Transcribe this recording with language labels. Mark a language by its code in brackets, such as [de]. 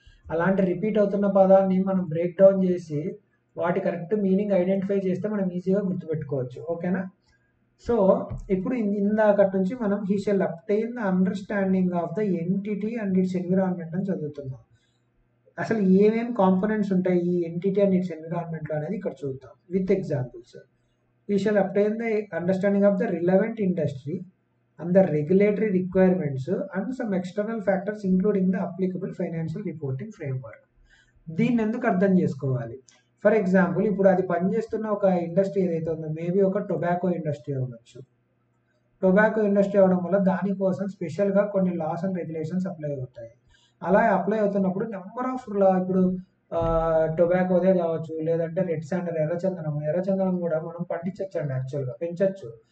[te] అలాంటి రిపీట్ అవుతున్న పదాన్ని మనం బ్రేక్ డౌన్ చేసి వాటి కరెక్ట్ మీనింగ్ ఐడెంటిఫై చేస్తే మనం ఈజీగా గుర్తుపెట్టుకోవచ్చు. ఓకేనా? సో ఇప్పుడు ఇందాకటి నుంచి మనం [en] he shall obtain the understanding of the entity and its environment [te] అని చదువుతున్నాం. అసలు ఏమేమి కాంపోనెంట్స్ ఉంటాయి ఈ [en] entity and its ఎన్విరాన్మెంట్లో [te] అనేది ఇక్కడ చూద్దాం [en] With examples. He shall obtain the understanding of the relevant industry and the regulatory requirements and some external factors including the applicable financial reporting framework. [te] దీన్ని ఎందుకు అర్థం చేసుకోవాలి? ఫర్ ఎగ్జాంపుల్ ఇప్పుడు అది పనిచేస్తున్న ఒక ఇండస్ట్రీ ఏదైతే ఉందో, మేబీ ఒక టొబాకో ఇండస్ట్రీ అవ్వచ్చు. టొబాకో ఇండస్ట్రీ అవ్వడం వల్ల దానికోసం స్పెషల్గా కొన్ని లాస్ అండ్ రెగ్యులేషన్స్ అప్లై అవుతాయి. అలా అప్లై అవుతున్నప్పుడు నెంబర్ ఆఫ్ ఇప్పుడు టొబాకోదే కావచ్చు, లేదంటే రెడ్ శాండల్, ఎర్రచందనం కూడా మనం పండించవచ్చు అండి, యాక్చువల్గా పెంచవచ్చు.